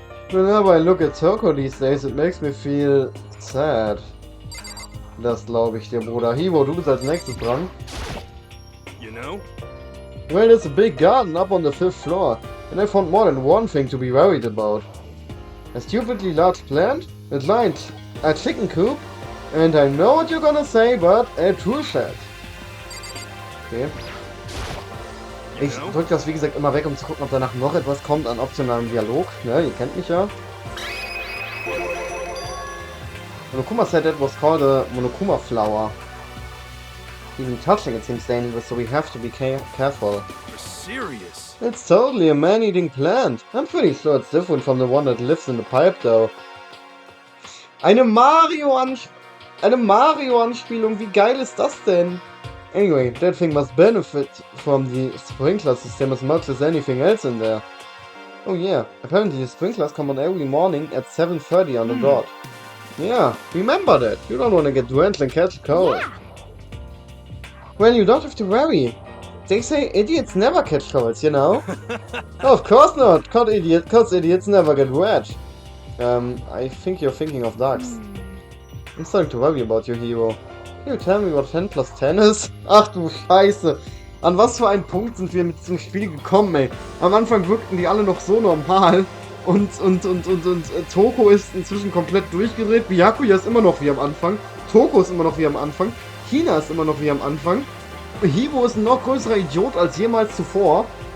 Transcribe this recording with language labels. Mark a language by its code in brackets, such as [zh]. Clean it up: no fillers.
[en] Whenever I look at Toko these days, it makes me feel sad. [de] Das glaube ich dir, Bruder. Hiro, du bist als nächstes dran. [en] You know? Well, there's a big garden up on the 5th floor, and I found more than one thing to be worried about. A stupidly large plant, a chicken coop, and I know what you're gonna say, but a tool shed. Okay. [de] Ich drücke das wie gesagt immer weg, um zu gucken, ob danach noch etwas kommt an optionalem Dialog. Ne, ihr kennt mich ja. [en] Monokuma said that was called a Monokuma flower. Even touching it seems dangerous, so we have to be careful. You're serious? It's totally a man-eating plant. I'm pretty sure it's different from the one that lives in the pipe, though. [de] Eine Mario-Anspielung, wie geil ist das denn? [en] Anyway, that thing must benefit from the sprinkler system as much as anything else in there. Oh yeah, apparently the sprinklers come on every morning at 7:30 on the dot. Yeah, remember that. You don't want to get drenched and catch a cold. Yeah. Well, you don't have to worry. They say idiots never catch colds, you know? Of course not! Cause idiots never get wet. I think you're thinking of ducks. I'm starting to worry about you, Hiro. Can you tell me what 10 plus 10 [de] ist? Ach du Scheiße! An was für einen Punkt sind wir mit diesem Spiel gekommen, ey? Am Anfang wirkten die alle noch so normal. Und Toko ist inzwischen komplett durchgedreht. Byakuya ist immer noch wie am Anfang. Toko ist immer noch wie am Anfang. Hina ist immer noch wie am Anfang. Hiro ist ein noch größerer Idiot als jemals zuvor.